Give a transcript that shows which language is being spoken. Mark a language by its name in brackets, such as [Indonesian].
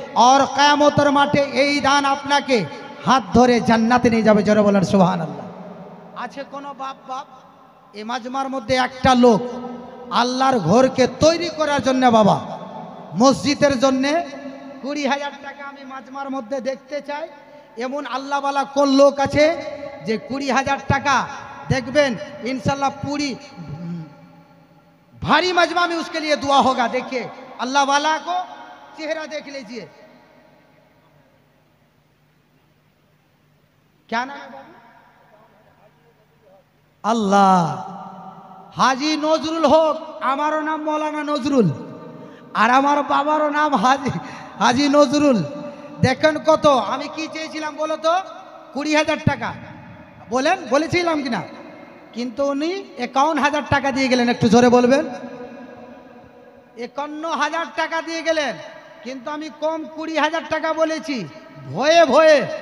[Bangla] আর কায়ামতের মাঠে এই দান আপনাকে হাত ধরে জান্নাতে নিয়ে যাবে। জোরে বলেন সুবহানাল্লাহ। আছে কোনো বাপ এই মাজমার মধ্যে একটা লোক আল্লাহর ঘরকে তৈরি করার জন্য বাবা, মসজিদের জন্যে 20,000 টাকা আমি মাজমার মধ্যে দেখতে চাই। এমন আল্লাহওয়ালা কোন লোক আছে যে 20,000 টাকা দেখবেন [Hindi] इंशाल्लाह पूरी भारी मजमा में उसके लिए दुआ होगा। देखिए अल्लाह वाला को चेहरा देख लीजिए, क्या नाम है बाबू? अल्लाह हाजी नजरुल होक, हमारो नाम मौलाना नजरुल और हमारो बाबारो नाम हाजी नजरुल। [Bangla] देखें कत আমি কি চেয়েছিলাম বলো তো? 20,000 টাকা বলেন, বলেছিলাম কিনা? কিন্তু উনি 51,000 টাকা দিয়ে গেলেন। একটু জোরে বলবেন। 51,000 টাকা দিয়ে গেলেন, কিন্তু আমি কম 20,000 টাকা বলেছি ভয়ে ভয়ে।